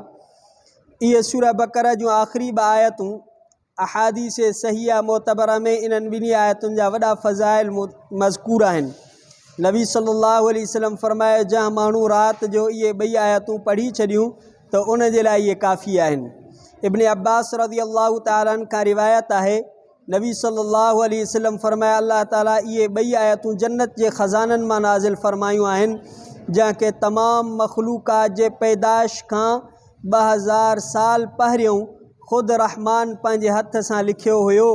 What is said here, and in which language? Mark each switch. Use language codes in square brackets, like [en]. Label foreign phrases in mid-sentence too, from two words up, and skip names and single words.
[sd] इहे सूरह बक़रा जूं आख़िरी ॿ आयतूं अहादीस सहिया मोतबरा में इन्हनि ॿिन्ही आयतुनि जा वॾा फ़ज़ाइल मज़कूर आहिनि। नबी [ar] صلى الله عليه وسلم [sd] फरमायो, जंहिं माण्हू राति जो इहे ॿई आयतूं पढ़ी छॾियूं त उन जे लाइ इहे काफ़ी आहिनि। इब्न अब्बास [ar] رضي الله تعالى عنه [sd] खां रिवायत आहे, नबी [ar] صلى الله عليه وسلم [sd] फरमाया, अल्लाह ताला इहे ॿई आयतूं जन्नत जे ख़ज़ाननि मां नाज़िल फरमायूं आहिनि, जंहिंखे तमामु मख़लूक़ात जे पैदाइश खां 2000 साल पहिरियों ख़ुदि रहमान पंहिंजे हथ सां लिखियो हुयो।